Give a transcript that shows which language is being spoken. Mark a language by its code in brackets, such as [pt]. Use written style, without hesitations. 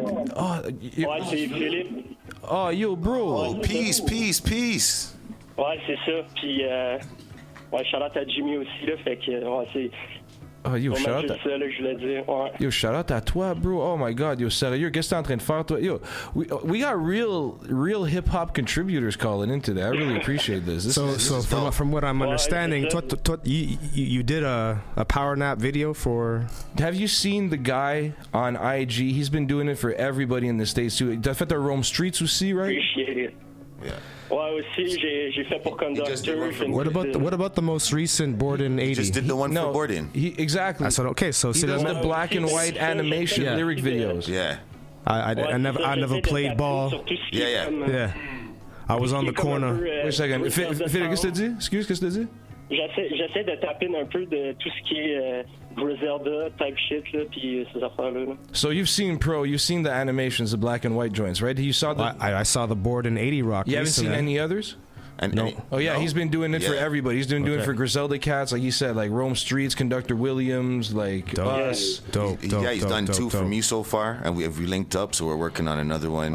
[fr] Ouais, c'est Philippe. [en] Oh, yo, bro! Oh, peace. [fr] Ouais, c'est ça, puis... Ouais, shout-out à Jimmy aussi, là, fait que, ouais, c'est... [en] Oh, yo, shout out. [fr] C'est ça, là, que je voulais dire, ouais. [en] Yo, shout out [fr] à toi, [en] bro. Oh my god, yo, [fr] sérieux, qu'est-ce que t'es en train de faire, toi? [en] Yo, we got real hip-hop contributors calling into that. I really appreciate this. From what I'm understanding, you did a power nap video for... Have you seen the guy on IG? He's been doing it for everybody in the States, too. [fr] T'as fait un Rome Streets aussi, right? [en] Appreciate it. Yeah. [fr] Ouais, aussi, j'ai fait pour Conductor. [en] What about the most recent Borden 80? He just did the one for Borden. Exactly. I said, okay, so he see does the black and white animation lyric videos. Yeah. I never played ball. Yeah. I was on the corner. Wait a second. [fr] Philippe, qu'est-ce que t'as dit? Excuse, qu'est-ce que t'as dit? J'essaie de taper un peu de tout ce qui est Griselda [en] type shit, [fr] là, puis ces affaires-là. Là. [en] So you've seen the animations, the black and white joints, right? You saw the... I saw the Borden 80 rock. You haven't seen any others? No. Oh yeah, he's been doing it for everybody. He's doing it for Griselda cats, like he said, like Rome Streets, Conductor Williams, like us. Dope. He's done two for me so far, and we linked up, so we're working on another one.